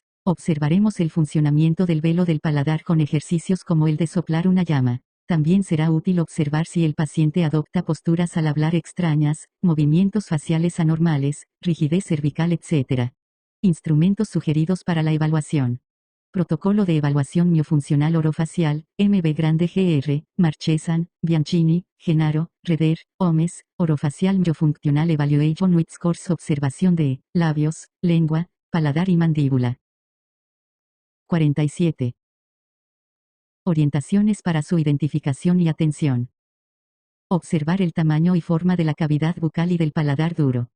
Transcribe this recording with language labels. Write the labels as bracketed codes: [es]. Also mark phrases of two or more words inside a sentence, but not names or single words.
[es] Observaremos el funcionamiento del velo del paladar con ejercicios como el de soplar una llama. También será útil observar si el paciente adopta posturas al hablar extrañas, movimientos faciales anormales, rigidez cervical, etc. Instrumentos sugeridos para la evaluación. Protocolo de evaluación miofuncional orofacial, MB grande GR, Marchesan, Bianchini, Genaro, Reder, Omes, Orofacial Miofuncional Evaluation with Scores, observación de labios, lengua, paladar y mandíbula. 47. Orientaciones para su identificación y atención. Observar el tamaño y forma de la cavidad bucal y del paladar duro.